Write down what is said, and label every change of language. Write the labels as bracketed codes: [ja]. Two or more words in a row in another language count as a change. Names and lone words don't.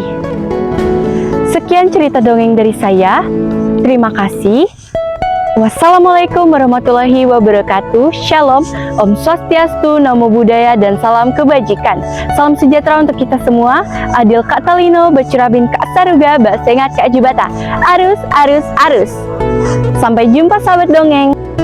[id] Sekian cerita dongeng dari saya. Terima kasih. [ar] Wassalamualaikum warahmatullahi wabarakatuh. [id] Shalom, [sa] Om Swastiastu, [pi] Namo Buddhaya, [id] dan salam kebajikan. Salam sejahtera untuk kita semua. [knx] Adil Kak Talino, Bacurabin Kak Saruga, Basengat Kak Jibata. Arus, arus, arus. [id] Sampai jumpa sahabat dongeng.